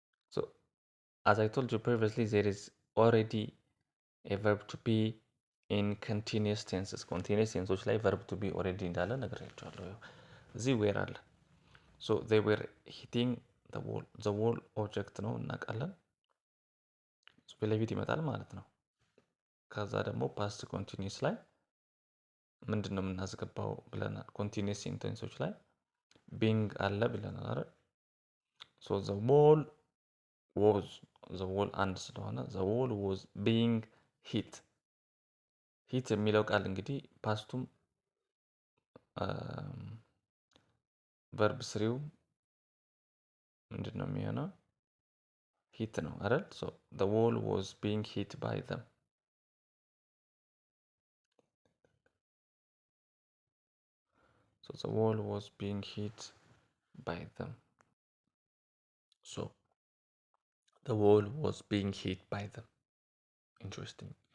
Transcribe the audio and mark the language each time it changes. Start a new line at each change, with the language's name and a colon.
English: So as I told you previously, there is already a verb to be in continuous tenses.
Amharic: Continuous tenses ላይ verb to be already እንዳለ ነግሬያቸዋለሁ። እዚህ were አለ።
English: So they were hitting the wall.
Amharic: The wall ኦብጀክት ነው እናውቃለን። ፊት ለፊት ይመጣል ማለት ነው። ከዛ ደግሞ ፓስት ኮንቲኒስ ላይ ምንድን ነው የምናስገባው ብለናል። ኮንቲኒስ ሴንተንሶች ላይ ቢንግ አለ ብለናል አይደል?
English: ሶ ዘ ዎል ዋዝ ዘ ዎል
Amharic: አንድ ስለሆነ
English: ዘ ዎል ዋዝ ቢንግ ሂት። ሂት
Amharic: የሚለው ቃል እንግዲህ ፓስቱም ቨርብ ስሪው ምንድን ነው የሚሆነው? ሂት ነው አይደል?
English: ሶ ዘ ዎል ዋዝ ቢንግ ሂት ባይ ዘም። So the wall was being hit by them. So the wall was being hit by them. Interesting.